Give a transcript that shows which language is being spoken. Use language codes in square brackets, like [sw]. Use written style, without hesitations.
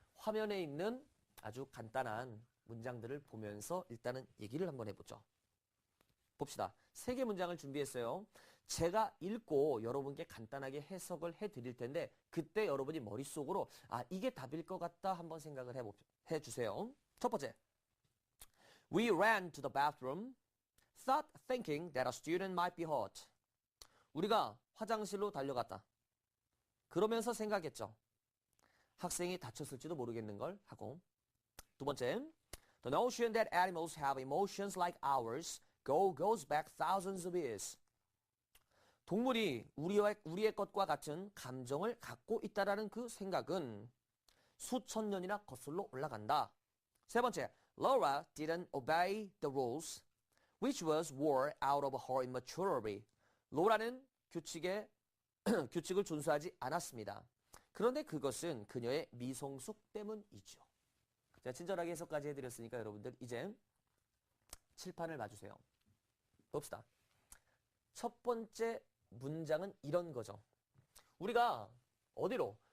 [ko] 화면에 있는 아주 간단한 문장들을 보면서 일단은 얘기를 한번 해보죠. 봅시다. 3개 문장을 준비했어요. 제가 읽고 여러분께 간단하게 해석을 해드릴 텐데 그때 여러분이 머릿속으로 아 이게 답일 것 같다 한번 생각을 해주세요. 첫 번째. [en] We ran to the bathroom, thought thinking that a student might be hurt. [ko] 우리가 화장실로 달려갔다. 그러면서 생각했죠. 학생이 다쳤을지도 모르겠는 걸 하고. 두 번째. [en] The notion that animals have emotions like ours goes back thousands of years. [ko] 동물이 우리의 것과 같은 감정을 갖고 있다라는 그 생각은 수천 년이나 거슬러 올라간다. 세 번째. [en] Laura didn't obey the rules, which was war out of her immaturity. [ko] 로라는 규칙을 준수하지 않았습니다. 그런데 그것은 그녀의 미성숙 때문이죠. 제가 친절하게 해석까지 해드렸으니까 여러분들 이제 칠판을 봐주세요. 봅시다. 첫 번째 문장은 이런 거죠. 우리가 어디로?